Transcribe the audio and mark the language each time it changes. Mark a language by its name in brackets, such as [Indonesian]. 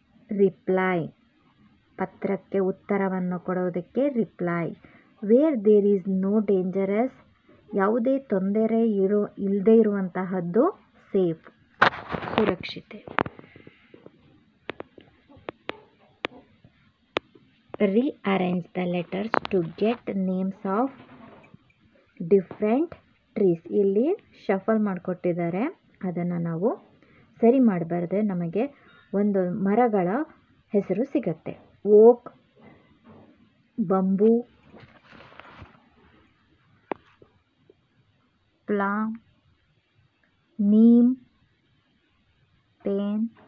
[Kannada] Reply, ಪತ್ರಕ್ಕೆ ಉತ್ತರವನ್ನು ಕೊಡೋದಕ್ಕೆ reply. [English] where there is no dangerous, [Kannada] ಯಾವುದೇ ತೊಂದರೆ ಇಲ್ಲದೆ ಇರುವಂತಹದ್ದು [English] Safe, ಸುರಕ್ಷಿತೆ. Rearrange the letters to get names of different trees. [Kannada] ಇಲ್ಲಿ ಶಫಲ್ ಮಾಡಿಕೊಟ್ಟಿದ್ದಾರೆ, ಅದನ್ನು ನಾವು ಸರಿ ಮಾಡಬಾರ್ದೆ ನಮಗೆ ಒಂದು ಮರಗಳ ಹೆಸರು ಸಿಗತ್ತೆ. [English] oak, bamboo, palm, neem, pine,